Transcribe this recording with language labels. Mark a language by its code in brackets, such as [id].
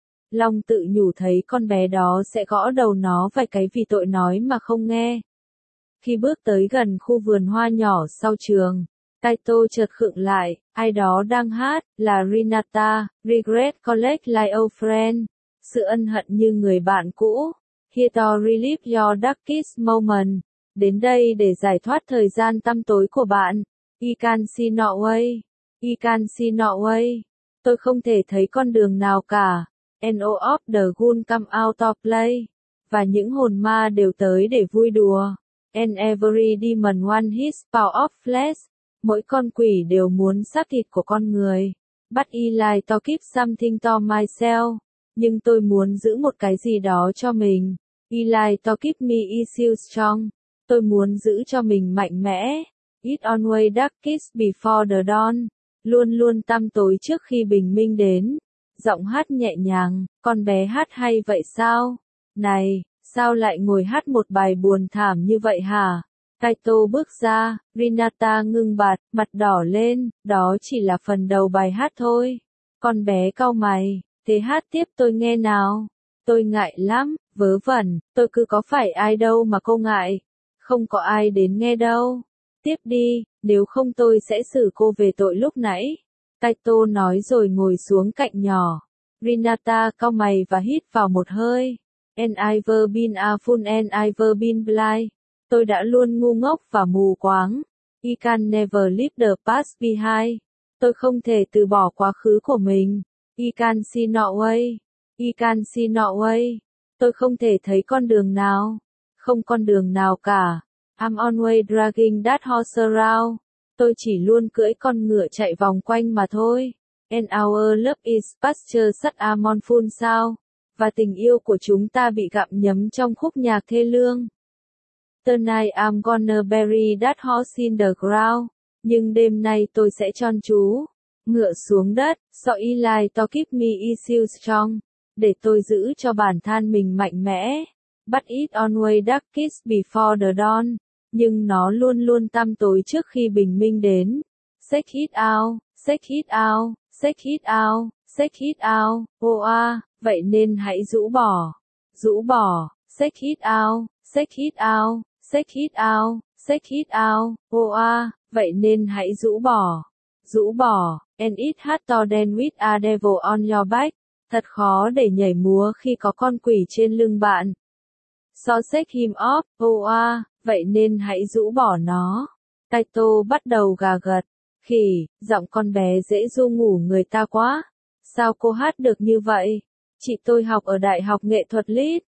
[vi] Long tự nhủ thấy con bé đó sẽ gõ đầu nó vài cái vì tội nói mà không nghe. Khi bước tới gần khu vườn hoa nhỏ sau trường, Kaito chợt khựng lại, ai đó đang hát, là Rinata, Regret Collect Like Old Friend, sự ân hận như người bạn cũ. [en] Here to relive your darkest moment. [vi] Đến đây để giải thoát thời gian tăm tối của bạn. [en] I can see no way. I can see no way. [vi] Tôi không thể thấy con đường nào cả. [en] And all of the ghoul come out to play. [vi] Và những hồn ma đều tới để vui đùa. [en] And every demon wants his pound of flesh. [vi] Mỗi con quỷ đều muốn xác thịt của con người. [en] But I like to keep something to myself. [vi] Nhưng tôi muốn giữ một cái gì đó cho mình. [en] I like to keep me still strong. [vi] Tôi muốn giữ cho mình mạnh mẽ. [en] It always darkest before the dawn. [vi] Luôn luôn tăm tối trước khi bình minh đến. Giọng hát nhẹ nhàng, con bé hát hay vậy sao? Này, sao lại ngồi hát một bài buồn thảm như vậy hả? Kaito bước ra, Rinata ngưng bạt, mặt đỏ lên, đó chỉ là phần đầu bài hát thôi. Con bé cau mày. Thế hát tiếp tôi nghe nào. Tôi ngại lắm, vớ vẩn, tôi cứ có phải ai đâu mà cô ngại. Không có ai đến nghe đâu. Tiếp đi, nếu không tôi sẽ xử cô về tội lúc nãy. Kaito nói rồi ngồi xuống cạnh nhỏ. Rinata cau mày và hít vào một hơi. [en] And I've been a fool and I've been blind. [vi] Tôi đã luôn ngu ngốc và mù quáng. [en] I can never leave the past behind. [vi] Tôi không thể từ bỏ quá khứ của mình. [en] I can see no way. I can see no way. [vi] Tôi không thể thấy con đường nào. Không con đường nào cả. [en] I'm always dragging that horse around. [vi] Tôi chỉ luôn cưỡi con ngựa chạy vòng quanh mà thôi. [en] And our love is pasture such a mournful sound. [vi] Và tình yêu của chúng ta bị gặm nhấm trong khúc nhạc thê lương. [en] Tonight I'm gonna bury that horse in the ground. [vi] Nhưng đêm nay tôi sẽ chôn chú. Ngựa xuống đất, [en] so I like to keep me still strong, [vi] để tôi giữ cho bản thân mình mạnh mẽ. [en] But it always darkest before the dawn, [vi] nhưng nó luôn luôn tăm tối trước khi bình minh đến. [en] Shake it out, shake it out, shake it out, shake it out, oa, [vi] vậy nên hãy rũ bỏ, [en] shake it out, shake it out, shake it out, shake it out, oa, vậy nên hãy rũ bỏ. And it hard to dance with a devil on your back. [vi] Thật khó để nhảy múa khi có con quỷ trên lưng bạn. [en] So shake him off, [vi] oa, vậy nên hãy rũ bỏ nó. Kaito bắt đầu gà gật. Khỉ, giọng con bé dễ ru ngủ người ta quá. Sao cô hát được như vậy? Chị tôi học ở Đại học Nghệ thuật Lít.